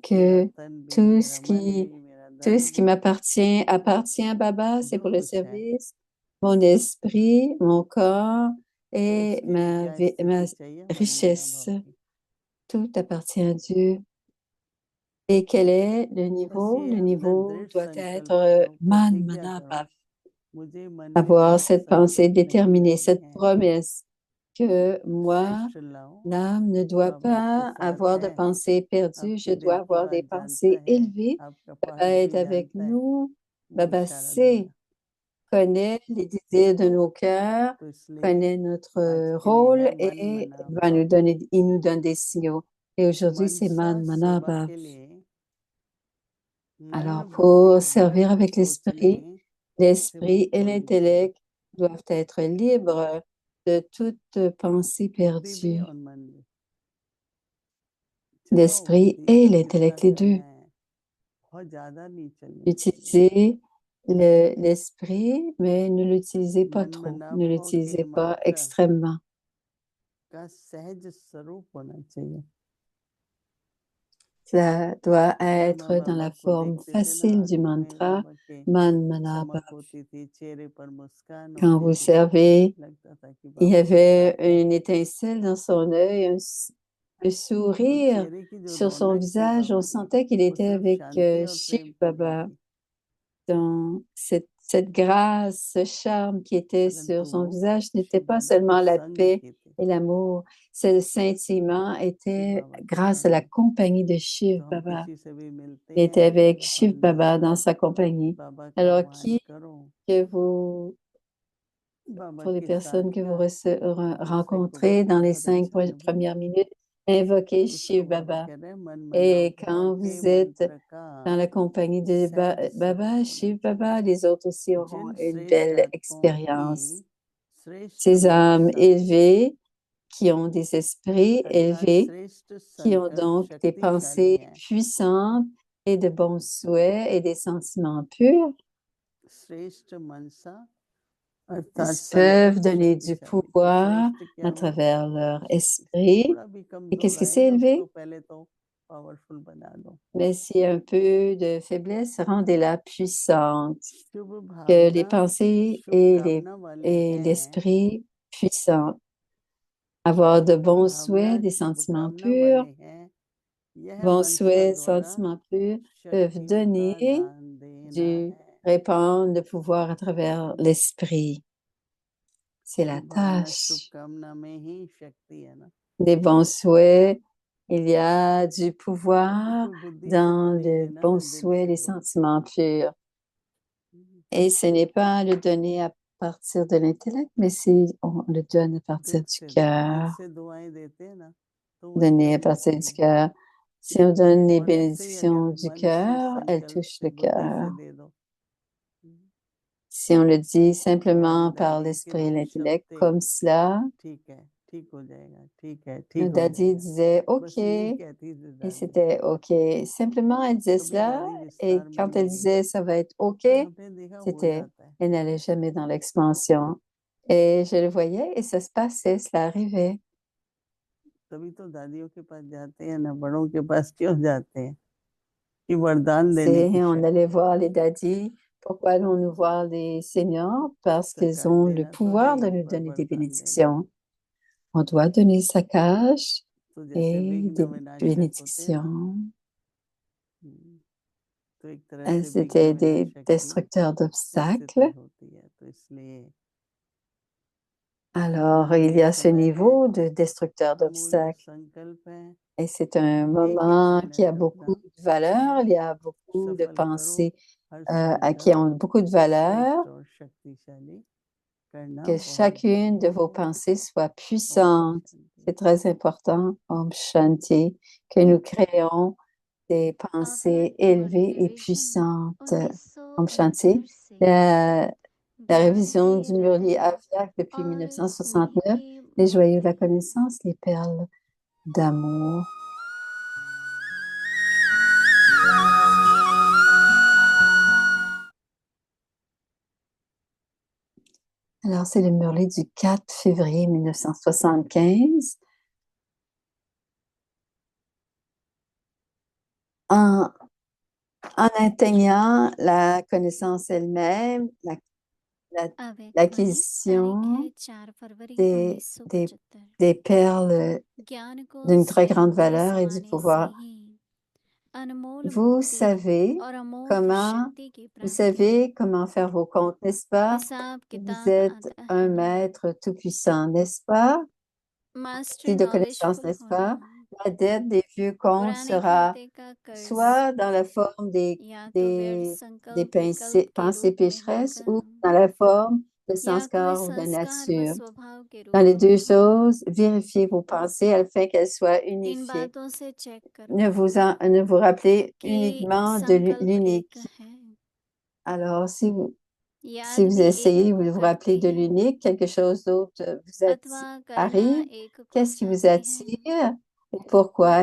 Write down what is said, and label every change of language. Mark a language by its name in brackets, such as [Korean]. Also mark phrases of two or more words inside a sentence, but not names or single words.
[French] que [Hindi] तन भी, [French] tout [Hindi] मेरा [French] ce [Hindi] मन [French] qui, [Hindi] भी, मेरा [French] tout [Hindi] धन [French] ce qui [Hindi] भी, [French] m'appartient appartient à Baba, c'est [Hindi] जो [French] pour le [Hindi] कुछ है [French] service, mon esprit, mon corps et [Hindi] उसकी ऊर्जा स्थिति [French] ma [Hindi] चाहिए मन मना [French] richesse. [Hindi] भाव की। [French] Tout appartient à Dieu. Et quel est le [Hindi] बस [French] niveau? [Hindi] ये [French] Le [Hindi] अपना [French] niveau [Hindi] दृढ़ [French] doit [Hindi] संकल्प [French] être [Hindi] करो, man प्रतिज्ञा mana करो, bhav. मुझे मन में [French] Avoir [Hindi] दृढ़ [French] cette pensée [Hindi] संकल्प नहीं [French] déterminée, [Hindi] करने [French] cette [Hindi] हैं। [French] promesse que moi, [Hindi] श्रेष्ठ लाओ, [French] l'âme ne doit [Hindi] बाबा आपके [French] pas [Hindi] साथ [French] avoir de [Hindi] है, [French] pensées perdues, je [Hindi] आपके [French] dois [Hindi] दिल की [French] avoir des [Hindi] बात जानता [French] pensées [Hindi] है, [French] élevées. [Hindi] आपका [French] Baba [Hindi] पाठ [French] est [Hindi] भी [French] avec [Hindi] जानता है, [French] nous. [Hindi] वो [French] Baba [Hindi] इशारा [French] sait, [Hindi] देगा। [French] connaît les désirs de nos cœurs, [Hindi] तो इसलिए [French] connaît notre [Hindi] आज के लिए [French] rôle [Hindi] है मन [French] et [Hindi] मना [French] va nous [Hindi] भाव। [French] donner, il nous donne des signaux. Et aujourd'hui, c'est [Hindi] मनसा मन मना सेवा bhav. के लिए मन [French] Alors, [Hindi] बुद्धि [French] pour [Hindi] दृढ़ [French] servir avec [Hindi] सोचने [French] l'esprit, [Hindi] से [French] l'esprit [Hindi] मुक्त [French] et [Hindi] होनी चाहिए। [French] l'intellect doivent être libres de toute pensée [Hindi] बुद्धि भी [French] perdue. [Hindi] और मन भी। चलाओ [French] L'esprit [Hindi] बुद्धि, [French] et [Hindi] जितना [French] l'intellect, les deux. [Hindi] चलना है, बहुत ज्यादा नहीं चलनी चाहिए। [French] Utilisez l'esprit, mais ne l'utilisez pas [Hindi] मन [French] trop. [Hindi] मना [French] Ne [Hindi] भाव के [French] l'utilisez pas [Hindi] मात्र [French] extrêmement. [Hindi] का सहज स्वरूप होना चाहिए। [French] Cela doit [Hindi] जहाँ [French] être [Hindi] हम [French] dans [Hindi] बाबा [French] la [Hindi] को [French] forme [Hindi] देखते थे ना, [French] facile du [Hindi] आंखों में [French] mantra [Hindi] बाबा के मन मना चमक Bhav. होती थी, चेहरे पर मुस्कान [French] Quand [Hindi] होती [French] vous [Hindi] थी, [French] servez, [Hindi] लगता था कि [French] il y [Hindi] बाबा मेरे [French] avait [Hindi] साथ हैं। [French] une étincelle dans son œil, un [Hindi] वो [French] sourire [Hindi] चेहरे की जो [French] sur son [Hindi] रौनक थी [French] visage. On [Hindi] बाबा की, [French] sentait qu'il [Hindi] वो [French] était [Hindi] सिर्फ [French] avec [Hindi] शांति और [French] Shiv [Hindi] प्रेम के लिए [French] Baba. [Hindi] थी, [French] Dans cette grâce, ce charme qui était [Hindi] परंतु [French] sur son [Hindi] वो [French] visage n'était [Hindi] शिव [French] pas [Hindi] बाबा के [French] seulement la [Hindi] संग [French] paix [Hindi] की थी। [French] et l'amour. Ce sentiment [Hindi] शिव [French] était [Hindi] बाबा के [French] grâce à la [Hindi] संग। [French] compagnie de [Hindi] तो [French] Shiv [Hindi] हम [French] Baba. [Hindi] किसी से भी मिलते [French] Il était [Hindi] हैं [French] avec [Hindi] और [French] Shiv Baba dans [Hindi] निरंतर [French] sa compagnie. [Hindi] बाबा का [French] Alors, [Hindi] आह्वान [French] qui [Hindi] करो, [French] que vous, [Hindi] बाबा [French] pour les [Hindi] के [French] personnes [Hindi] साथ [French] que vous [Hindi] का दूसरे को [French] rencontrez dans les [Hindi] बहुत [French] 5 [Hindi] अच्छा अनुभव। [French] premières minutes, invoquez [Hindi] उसको [French] Shiv [Hindi] बाबा [French] Baba. [Hindi] कह रहे हैं मन मना [French] Et [Hindi] भाव [French] quand [Hindi] के [French] vous êtes [Hindi] मंत्र का [French] dans la compagnie de [Hindi] सहज स्वरूप [French] Baba, [Hindi] होना [French] Shiv [Hindi] चाहिए। [French] Baba, les autres aussi auront [Hindi] जिन [French] une [Hindi] श्रेष्ठ [French] belle [Hindi] आत्माओं [French] expérience. [Hindi] की श्रेष्ठ [French] Ces âmes [Hindi] मनसा [French] élevées, qui ont des esprits [Hindi] अर्थात [French] élevés, [Hindi] श्रेष्ठ [French] qui ont [Hindi] संकल्प [French] donc des [Hindi] शक्तिशाली [French] pensées [Hindi] हैं, [French] puissantes et de bons souhaits et des sentiments purs, [Hindi] श्रेष्ठ मनसा अर्थात [French] peuvent [Hindi] संकल्प [French] donner du [Hindi] शक्तिशाली। तो [French] pouvoir [Hindi] श्रेष्ठ क्या [French] à [Hindi] हुआ? [French] travers leur [Hindi] शक्तिशाली। [French] esprit. [Hindi] थोड़ा भी [French] Et [Hindi] कमजोर [French] qu'est-ce que c'est [Hindi] है उसको [French] élevé? [Hindi] पहले तो पावरफुल बना दो। [French] Mais s'il y a un peu de faiblesse, rendez-la puissante. [Hindi] शुभ [French] Que les [Hindi] भावना [French] pensées [Hindi] शुभ [French] et [Hindi] कामना वाले [French] et [Hindi] हैं, [French] l'esprit puissants. Avoir de bons [Hindi] भावना [French] souhaits, des [Hindi] शुभ [French] sentiments [Hindi] कामना [French] purs, [Hindi] वाले हैं, यह [French] bons [Hindi] मनसा [French] souhaits, [Hindi] द्वारा [French] sentiments purs peuvent [Hindi] शक्तियों का [French] donner [Hindi] दान देना है। [French] répandre le pouvoir à travers l'esprit. C'est la [Hindi] शुभ भावना शुभ [French] tâche. [Hindi] कामना में ही शक्ति है ना। [French] Des bons souhaits, il y a du pouvoir [Hindi] कोई बुद्धि से तो [French] dans [Hindi] नहीं [French] le [Hindi] देना [French] bons [Hindi] ना, दिल [French] souhaits, [Hindi] से [French] les [Hindi] दो। [French] sentiments purs. Et ce n'est pas le donner à partir de l'intellect, mais on le donne à partir [Hindi] दिल [French] du [Hindi] से दो, दिल [French] cœur. [Hindi] से दुआएं देते हैं ना, तो वो [French] Donner à [Hindi] एकदम [French] partir [Hindi] होती [French] du [Hindi] हैं। [French] cœur. Si on donne les [Hindi] और ऐसे ही अगर [French] bénédictions du [Hindi] मन से [French] cœur, elles [Hindi] संकल्प [French] touchent [Hindi] से [French] le [Hindi] बुद्धि से [French] cœur. [Hindi] दे दो। [French] Si on le dit simplement [Hindi] हमारे [French] par [Hindi] दादी के [French] l'esprit et [Hindi] 2 शब्द [French] l'intellect, [Hindi] थे, [French] comme cela, [Hindi] ठीक है, ठीक हो जाएगा, ठीक है, [French] le [Hindi] ठीक हो [French] daddy [Hindi] जाएगा। [French] disait OK, [Hindi] बस यही कहती थी [French] et [Hindi] दादी। [French] c'était OK. Simplement, elle disait [Hindi] कभी [French] cela, [Hindi] दादी [French] et [Hindi] विस्तार में [French] quand elle [Hindi] नहीं गई, [French] disait ça va être OK, [Hindi] पर आपने देखा हो [French] c'était, [Hindi] जाता है। [French] elle n'allait jamais dans l'expansion. Et je le voyais et ça se passait, cela arrivait. [Hindi] तभी तो दादियों के पास जाते हैं ना, बड़ों के पास क्यों जाते हैं? कि वरदान देने की [French] On [Hindi] शक्ति। [French] allait voir les daddies. Pourquoi allons-nous voir les seniors? Parce qu'ils [Hindi] सरकार [French] ont le [Hindi] देना तो है [French] pouvoir de [Hindi] ही, [French] nous [Hindi] पर [French] donner des [Hindi] वरदान देना [French] bénédictions. On doit donner sa cache [Hindi] तो जैसे [French] et [Hindi] विघ्न [French] des [Hindi] विनाशक होते हैं ना, [French] bénédictions. [Hindi] तो एक तरह से विघ्न [French] C'était des [Hindi] विनाशक भी [French] destructeurs [Hindi] स्थिति [French] d'obstacles. [Hindi] होती है, तो इसलिए [French] Alors, il y [Hindi] ये [French] a ce [Hindi] समय है, [French] niveau de destructeur [Hindi] अमूल्य [French] d'obstacles. [Hindi] संकल्प है, [French] Et c'est un [Hindi] एक [French] moment [Hindi] मिनट [French] qui a [Hindi] अपना [French] beaucoup de valeur. Il y a beaucoup de [Hindi] सफल करो, [French] pensées [Hindi] हर [French] qui [Hindi] संकल्प [French] ont beaucoup de valeur. [Hindi] श्रेष्ठ और शक्तिशाली करना [French] Que [Hindi] बहुत [French] chacune de [Hindi] जरूरी [French] vos [Hindi] है। [French] pensées soit [Hindi] ओम [French] puissante. [Hindi] शांति। [French] C'est très important, [Hindi] ओम शांति, [French] que nous créons des pensées élevées et puissantes. [Hindi] ओम शांति. 1969 से [French] La révision [Hindi] भारतीय [French] du Murli [Hindi] रहस्य [French] Aviak depuis [Hindi] और [French] 1969, [Hindi] स्नेह के [French] les joyaux de la [Hindi] मोती [French] connaissance, les perles d'amour. Alors, c'est le Murli du 4 février 1975. En atteignant la connaissance elle-même, la- [Hindi] अवैतवाणी तारीख है [French] l'acquisition [Hindi] 4 फरवरी [French] des, des, [Hindi] 1975। [French] des perles [Hindi] ज्ञान को [French] d'une très grande [Hindi] स्वयं के [French] valeur et du [Hindi] समाने से [French] pouvoir. [Hindi] ही अनमोल [French] Vous [Hindi] मोती [French] savez [Hindi] और अमोघ [French] comment, [Hindi] शक्ति की [French] vous [Hindi] प्राप्ति [French] savez comment faire vos comptes, n'est-ce pas? [Hindi] हिसाब [French] Vous [Hindi] किताब [French] êtes [Hindi] आता [French] un [Hindi] है [French] maître tout-puissant, n'est-ce pas? [Hindi] मास्टर [French] Rempli de connaissances, [Hindi] नॉलेजफुल [French] n'est-ce [Hindi] होना [French] pas? La dette des vieux comptes [Hindi] पुराने [French] sera [Hindi] खाते का कर्ज [French] soit dans la forme [Hindi] या तो व्यर्थ [French] des [Hindi] संकल्प विकल्प के [French] pensées [Hindi] रूप में [French] pécheresses [Hindi] होगा [French] ou dans la forme de [Hindi] या कोई [French] sanskar ou de [Hindi] संस्कार व [French] nature. [Hindi] स्वभाव के [French] Dans [Hindi] रूप [French] les [Hindi] में [French] deux [Hindi] होगा [French] choses, vérifiez vos pensées afin qu'elles soient [Hindi] इन [French] unifiées. [Hindi] बातों से चेक करो [French] Ne vous rappelez [Hindi] कि [French] uniquement de [Hindi] संकल्प एक [French] l'unique. [Hindi] है [French] Alors, si [Hindi] याद [French] vous [Hindi] भी एक [French] essayez, [Hindi] को [French] vous vous rappelez [Hindi] करती [French] de [Hindi] है [French] l'unique, quelque chose d'autre [Hindi] अथवा करना [French] arrive, [Hindi] एक को [French] qu'est-ce qui vous [Hindi] चाहती है [French] attire et pourquoi?